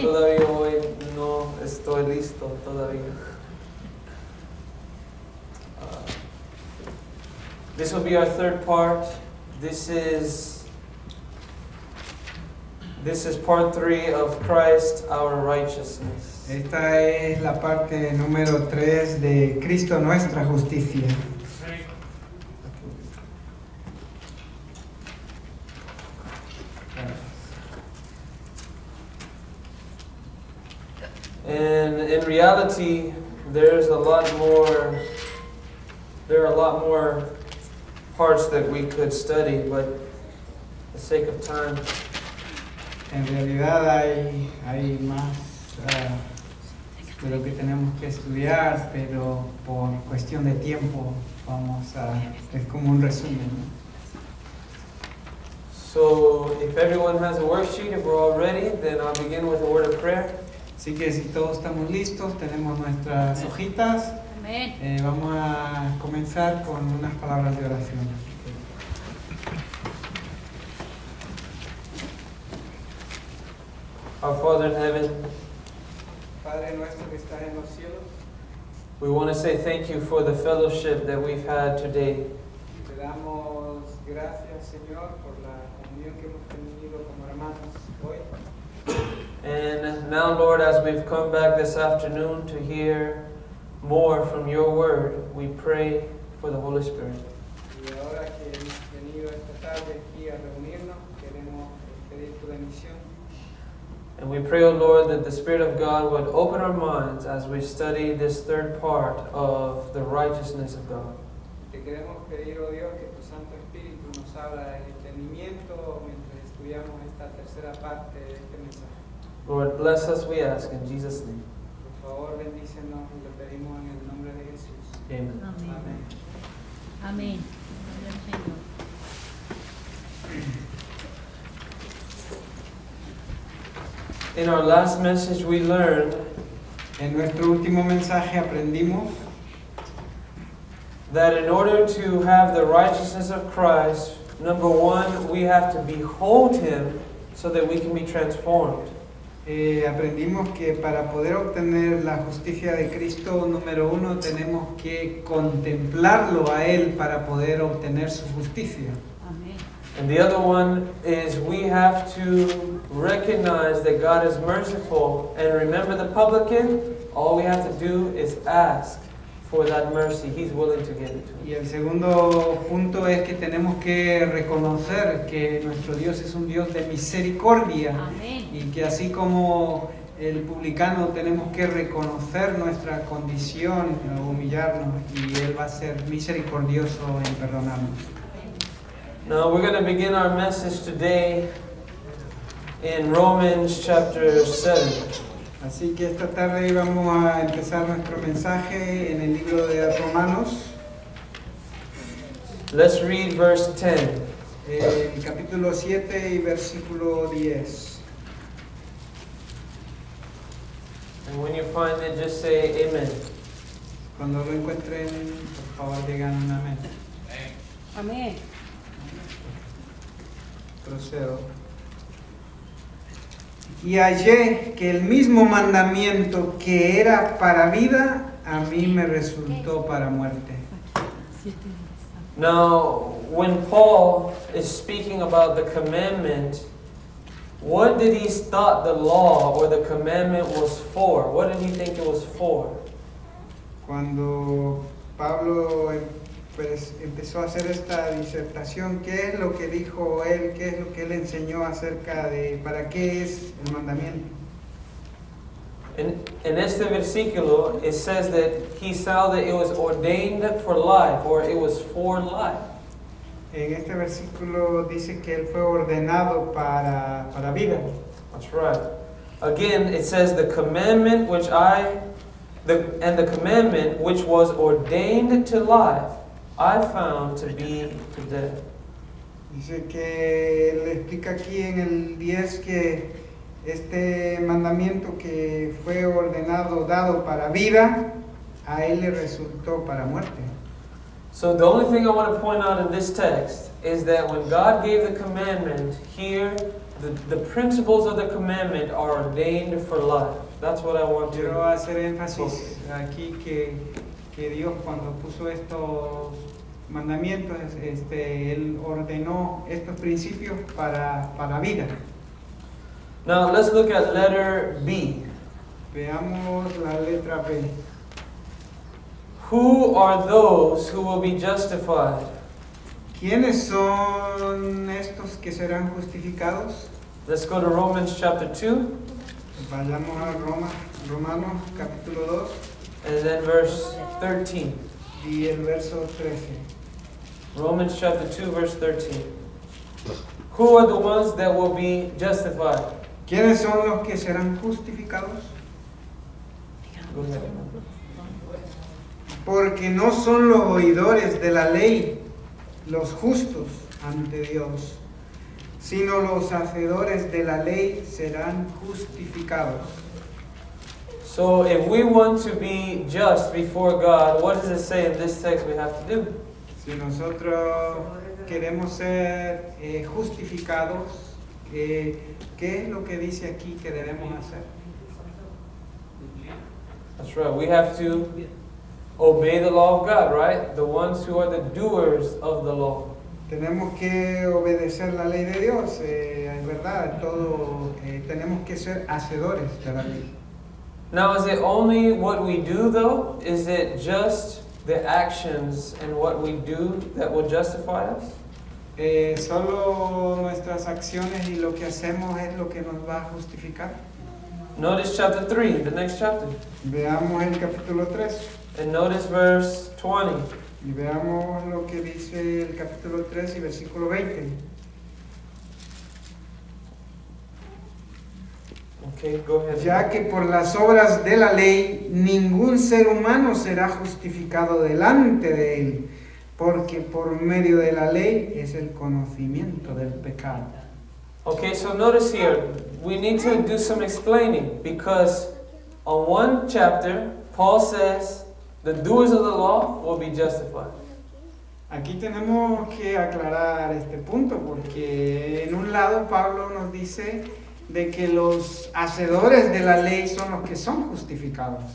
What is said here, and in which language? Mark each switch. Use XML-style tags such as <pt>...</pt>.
<es>Pero todavía hoy no estoy listo todavía.</es> <en>This will be our third part. This is part 3 of Christ, our righteousness.</en> <es>Esta es la parte número 3 de Cristo, nuestra justicia.</es> <en>And in reality, there are a lot more parts that we could study, but for the sake of time,</en> <es>En realidad hay más de lo que tenemos que estudiar, pero por cuestión de tiempo es como un resumen, ¿no?</es> <en>so if everyone has a worksheet, if we're all ready, then I'll begin with a word of prayer.</en> <es>Así que si todos estamos listos, tenemos nuestras hojitas, Amén. vamos a comenzar con unas palabras de oración.</es> <en>Our Father in heaven,</en> <es>Padre nuestro que estás en los cielos,</es> <en>we want to say thank you for the fellowship that we've had today.</en> <es>te damos gracias, Señor, por la comunión que hemos tenido como hermanos hoy.</es> <en>And now, Lord, as we've come back this afternoon to hear more from your word, we pray for the Holy Spirit.</en> <es>Y ahora que hemos venido esta tarde aquí a reunirnos, queremos pedir tu bendición.</es> <en>And we pray, O Lord, that the Spirit of God would open our minds as we study this third part of the righteousness of God.</en> <es>Te queremos pedir, oh Dios, que tu Santo Espíritu nos abra el entendimiento mientras estudiamos esta tercera parte de este mensaje.</es> <en>Lord, bless us, we ask, in Jesus' name.</en> <es>Por favor, bendícenos y lo pedimos en el nombre de Jesús.</es> <en>Amen.</en> <es>Amén. Amén. Gloria al Señor.</es> <en>In our last message, we learned</en> <es>En nuestro último mensaje aprendimos</es> <en>that in order to have the righteousness of Christ, number one, we have to behold Him so that we can be transformed.</en> <es>Aprendimos que para poder obtener la justicia de Cristo, número uno, tenemos que contemplarlo a Él para poder obtener su justicia. Amén.</es> <en>And the other one is we have to recognize that God is merciful. And remember the publican? All we have to do is ask for that mercy. He's willing to give it to us.</en> <es>Y el segundo punto es que tenemos que reconocer que nuestro Dios es un Dios de misericordia. Amén. Y que así como el publicano tenemos que reconocer nuestra condición, humillarnos, y Él va a ser misericordioso en perdonarnos.</es> <en>Now we're going to begin our message today in Romans chapter 7.</en> <es>Así que esta tarde vamos a empezar nuestro mensaje en el libro de Romanos,</es> <en>Let's read verse 10.</en> <es>el capítulo 7 y versículo 10.</es> <en>And when you find it, just say amen.</en> <es>Cuando lo encuentren, por favor digan un amén. Amén. Procedo. Y hallé que el mismo mandamiento que era para vida, a mí me resultó para muerte.</es> <en>Now, when Paul is speaking about the commandment, what did he thought the law or the commandment was for? What did he think it was for?</en> <es>Cuando Pablo empezó a hacer esta disertación, ¿qué es lo que dijo él? ¿Qué es lo que él enseñó acerca de para qué es el mandamiento?</es> <en>In</en> <es>este versículo,</es> <en>it says that he saw that it was ordained for life, or it was for life.</en> <es>En este versículo dice que él fue ordenado para vida.</es> <en>That's right. Again, it says the commandment which the commandment which was ordained to life I found to be to death.</en> <es>Dice que él explica aquí en el 10 que este mandamiento que fue ordenado, dado para vida, a él le resultó para muerte.</es> <en>So the only thing I want to point out in this text is that when God gave the commandment here, the principles of the commandment are ordained for life. That's what I want</en> <es>Quiero</es> <en>to.</en> <es>hacer énfasis aquí que Dios cuando puso estos mandamientos, Él ordenó estos principios para vida.</es> <en>Now let's look at letter B.</en> <es>Veamos la letra B.</es> <en>Who are those who will be justified?</en> <es>¿Quiénes son estos que serán justificados?</es> <en>Let's go to Romans chapter 2</en> <es>Vayamos a Romanos capítulo 2</es> <en>and then verse 13.</en> <es>y el verso 13.</es> <en>Romans chapter 2 verse 13. Who are the ones that will be justified?</en> <es>¿Quiénes son los que serán justificados?</es> <en>Go ahead.</en> <es>Porque no son los oidores de la ley los justos ante Dios, sino los hacedores de la ley serán justificados.</es> <en>So if we want to be just before God, what does it say in this text we have to do?</en> <es>Si nosotros queremos ser justificados, ¿qué es lo que dice aquí que debemos hacer?</es> <en>That's right. We have to obey the law of God, right? The ones who are the doers of the law.</en> <es>Tenemos que obedecer la ley de Dios, es verdad, tenemos que ser hacedores de la ley.</es> <en>Now, is it only what we do, though? Is it just the actions and what we do that will justify us?</en> <es>Solo nuestras acciones y lo que hacemos es lo que nos va a justificar.</es> <en>Notice chapter 3, the next chapter.</en> <es>Veamos el capítulo 3</es> <en>And notice verse 20.</en> <es>y veamos lo que dice el capítulo 3 y versículo 20.</es> <en>Okay, go ahead.</en> <es>Ya que por las obras de la ley ningún ser humano será justificado delante de él, porque por medio de la ley es el conocimiento del pecado.</es> <en>Okay, so notice here, we need to do some explaining because on one chapter, Paul says the doers of the law will be justified.</en> <es>Aquí tenemos que aclarar este punto porque en un lado Pablo nos dice de que los hacedores de la ley son los que son justificados.</es>